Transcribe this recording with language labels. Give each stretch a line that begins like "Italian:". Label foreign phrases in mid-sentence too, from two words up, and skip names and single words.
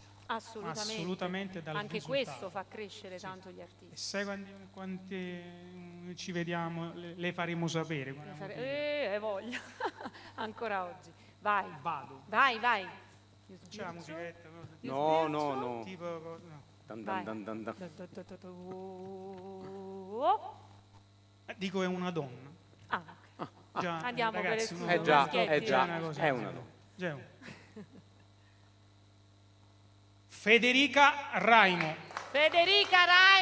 Italian: Assolutamente dal Anche risultato. questo fa crescere tanto gli artisti. E sai quanti ci vediamo, le faremo sapere. Voglia. Ancora oggi. Vai. Vado. Vai. C'è la musichetta? No. Tipo, no. Dan, Vai. dan, dan, dan, dan. Dico è una donna. Ah, ok. Già, Andiamo per ragazzi, esclusione. È già, maschietti. è già, una cosa è così. una donna. Già una. Federica Raimo. Federica Raimo.